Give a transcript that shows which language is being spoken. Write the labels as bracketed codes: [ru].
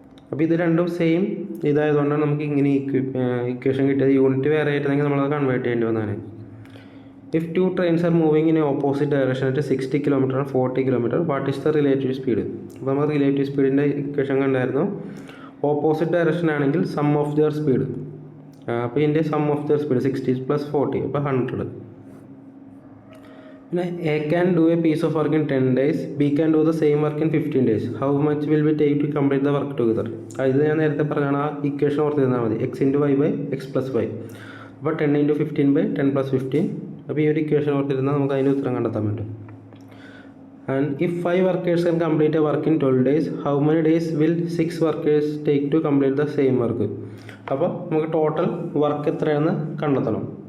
[ml] അപ്പോൾ ഇത് രണ്ടും സെയിം ഇതായതുകൊണ്ടാണ് നമുക്ക് ഇങ്ങനെ ഇക്വേഷൻ കിട്ടിയത്. യൂണിറ്റ് വേറെ ആയിരുന്നെങ്കിൽ നമ്മളത് കൺവേർട്ട് ചെയ്യേണ്ടി വന്നതാണ്. [en] If 2 trains are moving in opposite direction at 60 km and 40 km, what is the relative speed? [ml] അപ്പോൾ നമ്മൾ റിലേറ്റീവ് സ്പീഡിൻ്റെ ഇക്വേഷൻ കണ്ടായിരുന്നു. ഓപ്പോസിറ്റ് ഡയറക്ഷൻ ആണെങ്കിൽ സം ഓഫ് ദിയർ സ്പീഡ്. അപ്പോൾ ഇതിൻ്റെ സം ഓഫ് ദിയർ സ്പീഡ് 60 + 40 അപ്പോൾ 100. [en] പിന്നെ A can do a piece of work in 10 days, B can do the same work in 15 days. How much will be take to complete the work together? [ml] ഇത് ഞാൻ നേരത്തെ പറഞ്ഞാണ്, ആ equation ഓർത്ത് തന്നാൽ മതി. x × y / x + y. അപ്പോൾ 10 × 15/10 + 15. അപ്പോൾ ഈ ഒരു ഇക്വേഷൻ ഓർത്തിരുന്നാൽ നമുക്ക് അതിൻ്റെ ഉത്തരം കണ്ടെത്താൻ പറ്റും. [en] And if 5 workers can complete a work in 12 days, how many days will 6 workers take to complete the same work? [ml] അപ്പോൾ നമുക്ക് ടോട്ടൽ വർക്ക് എത്രയാണെന്ന് കണ്ടെത്തണം.